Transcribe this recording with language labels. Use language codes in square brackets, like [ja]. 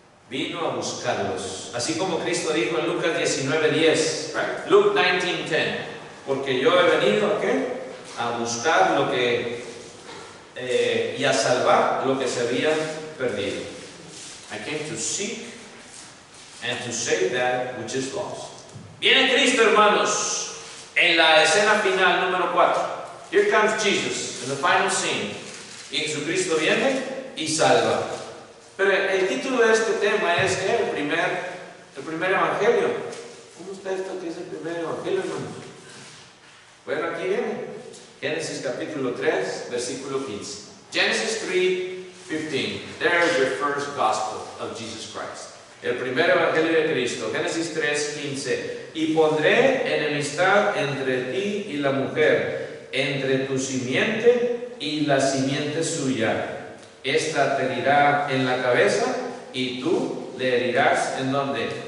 [es] Vino a buscarlos. Así como Cristo dijo en Lucas 19:10. Right? Luke 19:10. Porque yo he venido ¿a qué? A buscar lo que y a salvar lo que se había perdido. [en] I came to seek and to save that which is lost. [es] Viene Cristo, hermanos, en la escena final número 4. [en] Here comes Jesus in the final scene. [es] Y Jesucristo viene y salva. Pero el título de este tema es ¿qué? El primer evangelio. ¿Cómo está esto que es el primer evangelio, hermano? Bueno, aquí viene. Génesis capítulo 3, versículo 15. [en] Genesis 3:15. There is your first gospel of Jesus Christ. [es] El primer evangelio de Cristo. Génesis 3:15. Y pondré enemistad entre ti y la mujer, entre tu simiente y la simiente suya. Esta te herirá en la cabeza y tú le herirás ¿en dónde?